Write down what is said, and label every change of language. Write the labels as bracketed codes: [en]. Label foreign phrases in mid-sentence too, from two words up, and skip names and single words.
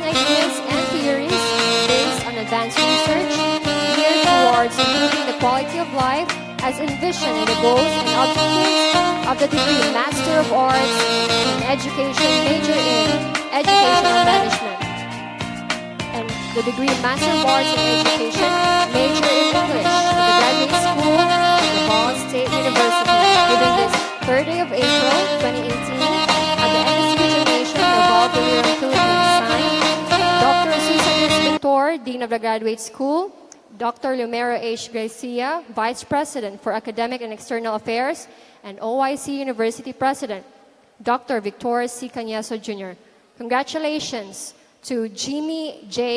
[en] ideas and theories based on advanced research geared towards improving the quality of life as envisioned in the goals and objectives of the degree Master of Arts in Education, major in Educational Management, and the degree Master of Arts in Education, major in English of the Graduate School of Naval State University, given this 3rd day of April 2018 at the NSU Gymnasium Naval Biliran, Philippines. Signed, Dr. Susan S. Bentor, Dean of the Graduate School, Dr. Lumero H. Garcia, Vice President for Academic and External Affairs, and OIC University President, Dr. Victor C. Cañeso Jr. Congratulations to Jimmy J.